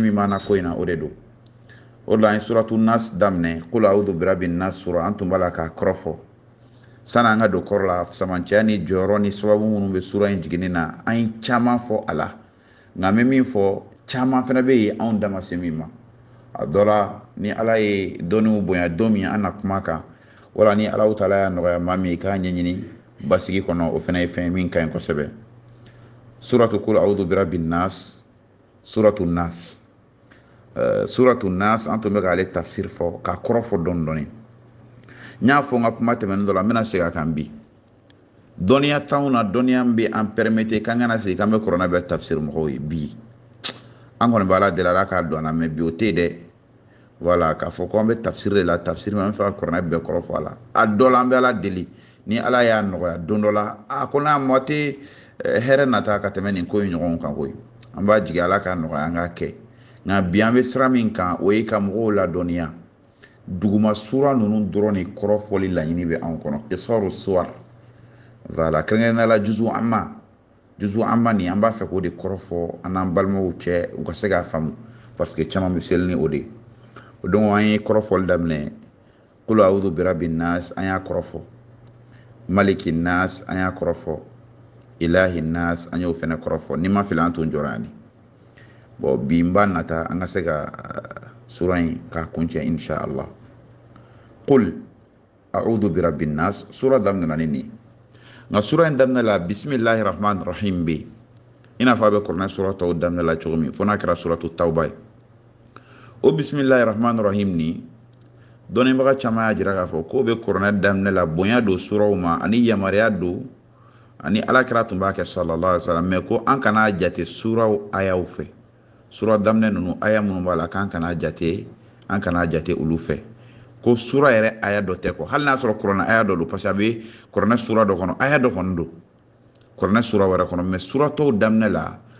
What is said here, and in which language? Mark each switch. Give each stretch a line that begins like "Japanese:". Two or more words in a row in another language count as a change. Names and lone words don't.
Bambara: min b'an na ko in na o de don o de la an ye suratu nas daminɛ
Arabic: قل أعوذ برب الناس
Bambara: sura an tun b'a la k'a kɔrɔ fɔ sanni an ka don kɔrɔ la samanciya ni jɔyɔrɔ ni sababu minnu bɛ sura in jiginni na an ye caman fɔ a la nka an bɛ min fɔ caman fana bɛ yen anw da ma se min ma a dɔ la ni ala ye dɔnniw bonya don min an na kuma kan wala ni ala taala y'a nɔgɔya maa min i k'a ɲɛɲini basigi kɔnɔ o fana ye fɛn min ka ɲi kosɛbɛ suratu
Arabic: قل أعوذ برب الناس
Bambara: suratu nas suratu nas an tun bɛ k'ale tafsir fɔ k'a kɔrɔ fɔ dɔɔni dɔɔni n y'a fɔ n ka kuma tɛmɛnen dɔ la n bɛna segin a kan bi dɔnniya t'anw na dɔnniya min bɛ an permettre k'an kana segin k'an bɛ kuranɛ bɛɛ tafsir mɔgɔw ye bi an kɔni bɛ ala deli ala k'a don an na mais bi o tɛ yen dɛ voilà k'a fɔ ko an bɛ tafsir de la tafsir min an bɛ fɛ ka kuranɛ bɛɛ kɔrɔ fɔ a la a dɔ la an bɛ ala deli ni ala y'a nɔgɔya don dɔ la a ko n'a mɔ tɛ hɛrɛ nata ka tɛmɛ nin ko in ɲɔgɔn kan koyi an b'a jigin ala k'a nɔgɔya an k'a kɛ nka bi an bɛ sira min kan o ye ka mɔgɔw ladɔnniya duguma sura ninnu dɔrɔn de kɔrɔfɔli laɲini bɛ anw kɔnɔ
Arabic: قصار سور
Bambara: voilà kɛrɛnkɛrɛnnenya la juzu amma nin an b'a fɛ k'o de kɔrɔfɔ an n'an balimaw cɛ u ka se k'a faamu
French: parce que
Bambara: caman bɛ seli ni o de o donc an ye kɔrɔfɔli daminɛ
Arabic: قل أعوذ برب الناس
Bambara: an y'a kɔrɔfɔ
Arabic: ملك الناس
Bambara: an y'a kɔrɔfɔ
Arabic: إله الناس
Bambara: an y'o fana kɔrɔfɔ ni ma fili an tun jɔra yan bon bi n b'a nata an ka se ka sura in k'a kuncɛ
Arabic: إن شاء الله قل أعوذ برب الناس
Bambara: sura daminɛna ni nin nka sura in daminɛ la
Arabic: بسم الله الرحمن الرحيم
Bambara: bɛ i n'a fɔ a bɛ kuranɛ sura tɔw daminɛ la cogo min fo n'a kɛra suratu tawba ye o
Arabic: بسم الله الرحمن الرحيم
Bambara: ni dɔnnibaga caman y'a jira k'a fɔ k'o bɛ kuranɛ daminɛ la bonya don suraw ma ani yamaruya don ani alakira tun b'a kɛ
Arabic: صلى الله عليه وسلم
Bambara: mais ko an kana jate suraw ayaw fɛ sura daminɛ ninnu aya minnu b'a la k'an kana jate olu fɛ ko sura yɛrɛ aya dɔ tɛ hali n'a sɔrɔ kuranɛ aya dɔ don
French: parce que
Bambara: a bɛ kuranɛ sura dɔ kɔnɔ aya dɔ kɔni don kuranɛ sura wɛrɛ kɔnɔ mais sura tɔw daminɛ la